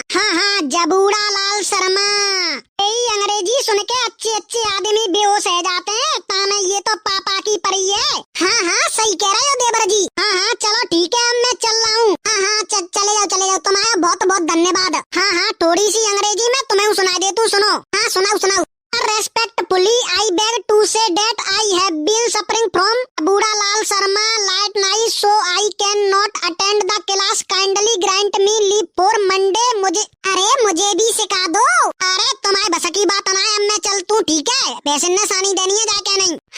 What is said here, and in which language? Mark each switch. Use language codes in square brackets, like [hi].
[hi] हाँ, जबूड़ा लाल शर्मा। यही अंग्रेजी सुन के अच्छे आदमी बेहोश हो जाते हैं। ताने ये तो पापा की परी है। हाँ, सही कह रहे हो देवर जी। हाँ, चलो ठीक है, अब मैं चल रहा हूँ। हाँ, चले जाओ, तुम्हारा बहुत धन्यवाद। हाँ, थोड़ी सी अंग्रेजी में तुम्हें सुनाई देती हूँ, सुनो। हाँ, सुनाओ। [en] Respectfully, I beg to say that I have been suffering from Buda Lal Sharma late night, so I cannot attend the class. Kindly grant me leave for Monday. [hi] मुझे भी सिखा दो। अरे तुम्हारी बस की बात ना है, अब मैं चलतू, ठीक है? पैसे ने सानी देनी है, जाके नहीं।